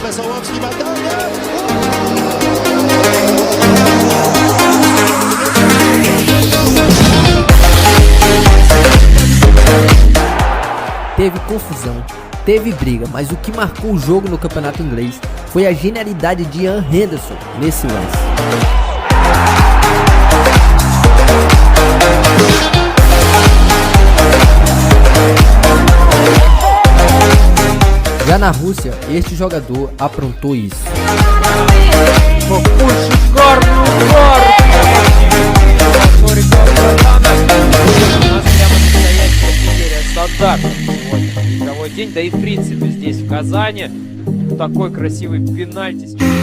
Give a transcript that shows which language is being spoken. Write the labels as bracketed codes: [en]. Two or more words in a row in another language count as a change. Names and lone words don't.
[pt] Teve confusão, teve briga, mas o que marcou o jogo no campeonato inglês foi a genialidade de Ian Henderson nesse lance. Já na Rússia, este jogador aprontou isso. [ru] Игровой день, да и в принципе здесь в Казани такой красивый пенальти.